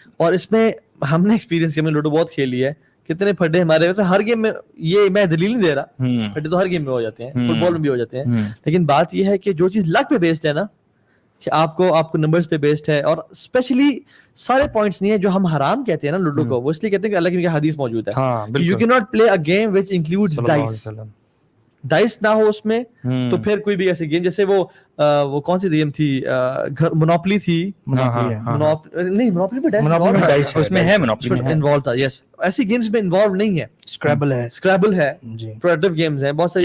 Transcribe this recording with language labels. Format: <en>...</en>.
<ur>اور اس میں ہم نے ایکسپیرینس کیا, ہم نے لوڈو بہت کھیلی ہے, کتنے پھڈے ہمارے ہر گیم میں, یہ میں دلیل نہیں دے رہا, پھڈے تو ہر گیم میں ہو جاتے ہیں, فٹ بال میں بھی ہو جاتے ہیں, لیکن بات یہ ہے کہ جو چیز لک پہ بیسڈ ہے نا, کہ آپ کو نمبرز پہ بیسڈ ہے, اور اسپیشلی سارے پوائنٹس نہیں ہے جو ہم حرام کہتے ہیں نا لوڈو کو, وہ اس لیے کہتے ہیں کہ اللہ کی حدیث موجود ہے.</ur> <en>You can not play a game which includes dice.</en> <ur>Dice نہ ہو اس میں تو پھر کوئی بھی ایسی گیم, جیسے وہ کون سی گیم تھی, مونوپلی تھی, نہیں مونوپلی میں ڈائس اس میں ہے, مونوپلی میں انوالو تھا. یس, ایسی گیمز میں انوالو نہیں ہے. اسکریبل ہے, پروڈکٹیو گیمز ہیں بہت ساری.</ur>